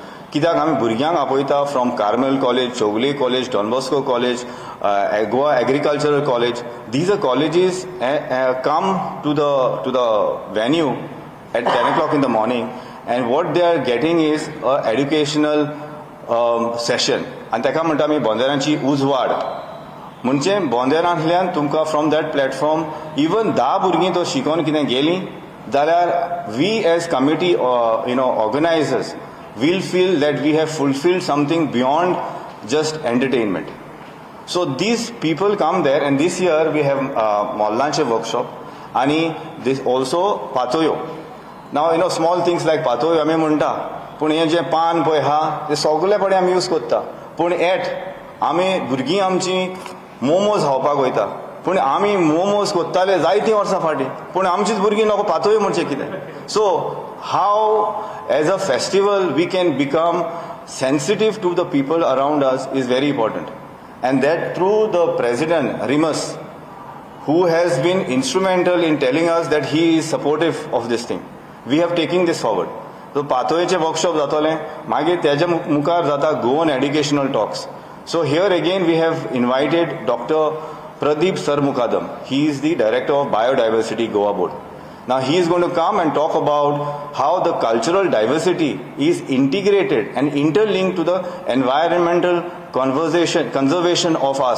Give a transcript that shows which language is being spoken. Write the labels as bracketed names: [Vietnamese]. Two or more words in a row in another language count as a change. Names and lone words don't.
[Konkani] Kidak ami burgyang apoita [English] from Carmel College, Chogle College, Don Bosco College, Goa Agricultural College. These are colleges come to the venue at 10 o'clock in the morning, and what they are getting is an educational session. And [Konkani] taka म्हणटा आमी बोंदेरांची उजवाड. म्हणजे बोंदेरांतल्यान तुमकां [English] from that platform even 10 [Konkani] भुरगीं तो शिकोन कितें गेलीं जाल्यार [English] we as committee organizers will feel that we have fulfilled something beyond just entertainment. So these people come there, and this year we have launched a workshop. [Konkani] आनी [English] this also [Konkani] पातोयो. [English] Now small things like [Konkani] पातोयो आमी म्हणटा पूण हें जें पान पळय आहा तें सगळे पडे आमी यूज करता पूण आमी भुरगीं आमचीं मोमोज खावपाक वयता पूण आमी मोमोज कोत्ताले जायतीं वर्सां फाटीं पूण आमचीच भुरगीं नको पातोयो म्हणचें कितें. [English] so how as a festival we can become sensitive to the people around us is very important, and that through the president Rimas, who has been instrumental in telling us that he is supportive of this thing, we have taken this forward. [Konkani] So पातोयेचे वर्कशॉप जातले मागीर तेज्या मुखार जाता [English] Goan educational talks. So here again we have invited Dr. Pradeep Sarmukadam. He is the director of Biodiversity Goa Board. Now he is going to come and talk about how the cultural diversity is integrated and interlinked to the environmental conservation of us.